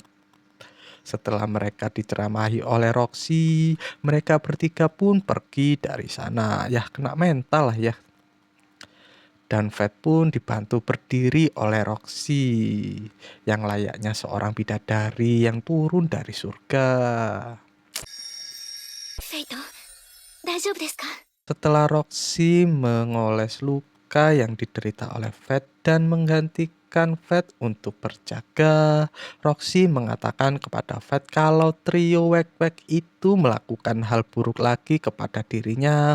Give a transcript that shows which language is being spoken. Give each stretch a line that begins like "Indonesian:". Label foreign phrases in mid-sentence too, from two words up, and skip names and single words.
Indonesian: Setelah mereka diceramahi oleh Roxy, mereka bertiga pun pergi dari sana. Ya, kena mental lah ya. Dan Fed pun dibantu berdiri oleh Roxy, yang layaknya seorang bidadari yang turun dari surga.
Japanese: フェイト、大丈夫ですか？
Indonesian: Setelah Roxy mengoles luka yang diderita oleh Fed dan menggantikan Fed untuk berjaga, Roxy mengatakan kepada Fed kalau trio Wek-Wek itu melakukan hal buruk lagi kepada dirinya.